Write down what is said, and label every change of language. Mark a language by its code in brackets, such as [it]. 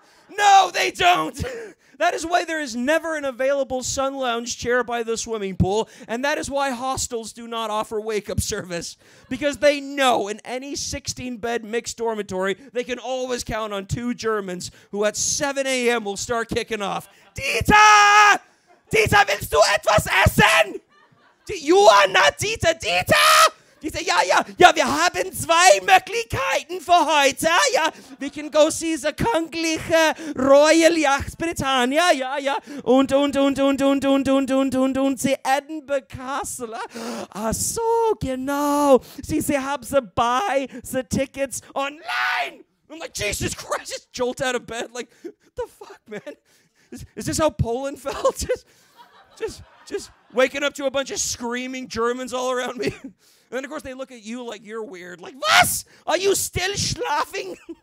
[en] No, they don't. That is why there is never an available sun lounge chair by the swimming pool, and that is why hostels do not offer wake-up service, because they know in any 16-bed mixed dormitory, they can always count on 2 Germans who at 7 a.m. will start kicking off. Dieter! [de] Dieter, willst du etwas essen? Johann, Dieter! Dieter, ja, wir haben 2 Möglichkeiten für heute, ja. [en] We can go see the königliche Royal Yacht Britannia, ja. [de] Und the Edinburgh Castle. Ach so, genau. Sie haben [en] buy the tickets online. I'm like, Jesus Christ, just jolt out of bed. Like, what the fuck, man? Is this how Poland felt? Just waking up to a bunch of screaming Germans all around me. And then, of course, they look at you like you're weird. Like, [de] was? [en] Are you still schlafing?